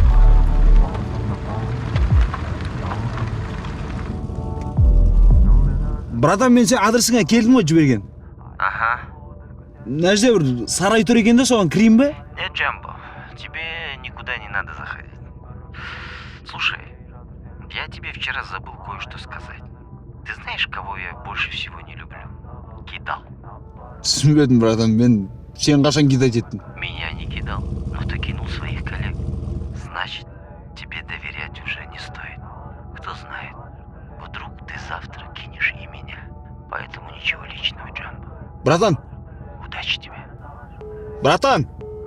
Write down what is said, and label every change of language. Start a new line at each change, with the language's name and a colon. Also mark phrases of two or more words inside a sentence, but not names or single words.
Kazakh: Братан, мен сен адресіңе келдім ғой жіберген.
Russian: Ага.
Kazakh: Мына жерде бір сарай тұр екен да, соған кірейін бе?
Russian: Нет, Джамбо, тебе никуда не надо заходить. Слушай, я тебе вчера забыл кое-что сказать. Ты знаешь, кого я больше всего не люблю? Кидал.
Kazakh: Түсінбедім, братан, мен сен қашан кидать еттің?
Russian: Меня не кидал, но ты кинул своих коллег. Значит, тебе доверять уже не стоит. Кто знает, вдруг ты завтра кинешь и меня. Поэтому ничего личного, Джамбо. Братан, Удачи тебе. братан!